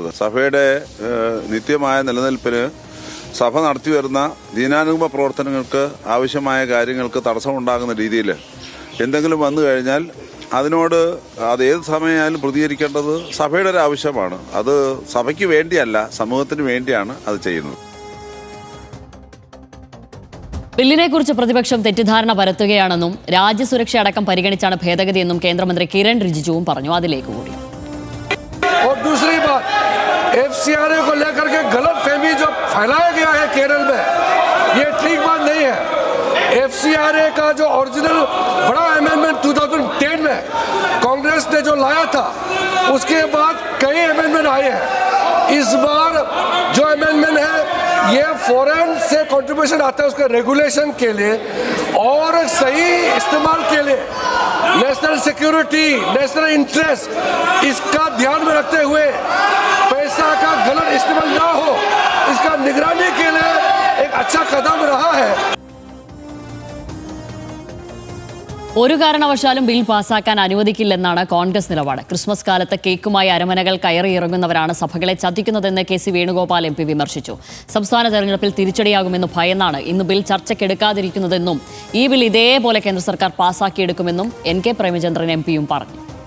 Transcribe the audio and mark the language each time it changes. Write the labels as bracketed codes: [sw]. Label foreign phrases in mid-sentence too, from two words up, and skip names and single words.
[ml] സഭയുടെ നിത്യമായ നിലനിൽപ്പിന് സഭ നടത്തി വരുന്ന ദീനാനുഗമ പ്രവർത്തനങ്ങൾക്ക് ആവശ്യമായ കാര്യങ്ങൾക്ക് തടസ്സമുണ്ടാകുന്ന രീതിയിൽ എന്തെങ്കിലും വന്നു കഴിഞ്ഞാൽ അതിനോട് അത് ഏത് സമയമായാലും പ്രതികരിക്കേണ്ടത് സഭയുടെ ഒരു ആവശ്യമാണ്. അത് സഭയ്ക്ക് വേണ്ടിയല്ല, സമൂഹത്തിന് വേണ്ടിയാണ് അത് ചെയ്യുന്നത്. ബില്ലിനെക്കുറിച്ച് പ്രതിപക്ഷം തെറ്റിദ്ധാരണ പരത്തുകയാണെന്നും രാജ്യസുരക്ഷ അടക്കം പരിഗണിച്ചാണ് ഭേദഗതിയെന്നും കേന്ദ്രമന്ത്രി കിരൺ റിജിജുവും പറഞ്ഞു. അതിലേക്ക് കൂടി. [hi] FCRA को लेकर के गलत फहमी जो फैलाया गया है केरल में, ये ठीक बात नहीं है. FCRA का जो ओरिजिनल बड़ा अमेंडमेंट 2010 में कांग्रेस ने जो लाया था, उसके बाद कई अमेंडमेंट आए हैं. इस बार जो अमेंडमेंट है ये फॉरेन से कंट्रीब्यूशन आता है उसके रेगुलेशन के लिए और सही इस्तेमाल के लिए, [en] national security, national interest, [hi] इसका ध्यान में रखते हुए पैसा का गलत इस्तेमाल ना हो, इसका निगरानी के लिए एक अच्छा कदम रहा है. [ml] ഒരു കാരണവശാലും ബിൽ പാസാക്കാൻ അനുവദിക്കില്ലെന്നാണ് കോൺഗ്രസ് നിലപാട്. ക്രിസ്മസ് കാലത്ത് കേക്കുമായി അരമനകൾ കയറിയിറങ്ങുന്നവരാണ് സഭകളെ ചതിക്കുന്നതെന്ന് KC വേണുഗോപാൽ MP വിമർശിച്ചു. സംസ്ഥാന തെരഞ്ഞെടുപ്പിൽ തിരിച്ചടിയാകുമെന്ന് ഭയന്നാണ് ഇന്ന് ബിൽ ചർച്ചയ്ക്കെടുക്കാതിരിക്കുന്നതെന്നും ഈ ബിൽ ഇതേപോലെ കേന്ദ്ര സർക്കാർ പാസാക്കിയെടുക്കുമെന്നും NK പ്രേമചന്ദ്രൻ MPയും പറഞ്ഞു.